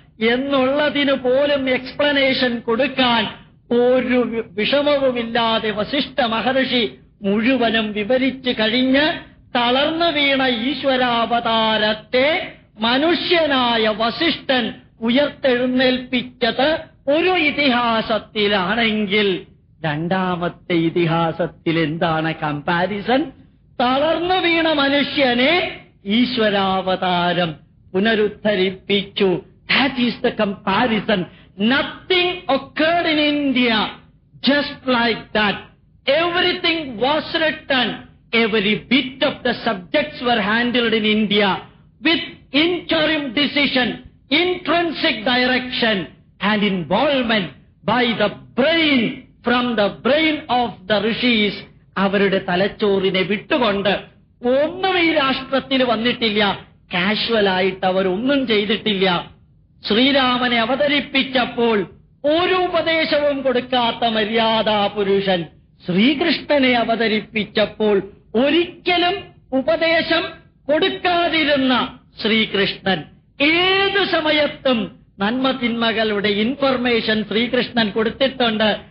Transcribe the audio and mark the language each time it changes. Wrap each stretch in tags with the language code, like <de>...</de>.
<ml>എന്നുള്ളതിന് പോലും എക്സ്പ്ലനേഷൻ കൊടുക്കാൻ ഒരു വിഷമവുമില്ലാതെ വസിഷ്ഠ മഹർഷി മുഴുവനും വിവരിച്ചു കഴിഞ്ഞ് തളർന്നു വീണ ഈശ്വരാവതാരത്തെ മനുഷ്യനായ വസിഷ്ഠൻ ഉയർത്തെഴുന്നേൽപ്പിച്ചത് ഒരു ഇതിഹാസത്തിലാണെങ്കിൽ രണ്ടാമത്തെ ഇതിഹാസത്തിൽ എന്താണ് കമ്പാരിസൺ? തളർന്നു വീണ മനുഷ്യനെ ഈശ്വരാവതാരം പുനരുദ്ധരിപ്പിച്ചു.</ml> <en>That is the comparison. Nothing occurred in India just like that. Everything was written. Every bit of the subjects were handled in India with interim decision, intrinsic direction and involvement by the brain, from the brain of the rishis.</en> <ml>അവരുടെ തലച്ചോറിനെ വിട്ടുകൊണ്ട് ഒന്നും ഈ രാഷ്ട്രത്തിൽ വന്നിട്ടില്ല. കാഷ്വലായിട്ട് അവരൊന്നും ചെയ്തിട്ടില്ല. ശ്രീരാമനെ അവതരിപ്പിച്ചപ്പോൾ ഒരു ഉപദേശവും കൊടുക്കാത്ത മര്യാദാ പുരുഷൻ ശ്രീകൃഷ്ണനെ അവതരിപ്പിച്ചപ്പോൾ ഒരിക്കലും ഉപദേശം കൊടുക്കാതിരുന്ന ശ്രീകൃഷ്ണൻ ഏതു സമയത്തും നന്മതിന്മകളുടെ ഇൻഫർമേഷൻ ശ്രീകൃഷ്ണൻ കൊടുത്തിട്ടുണ്ട്.</ml>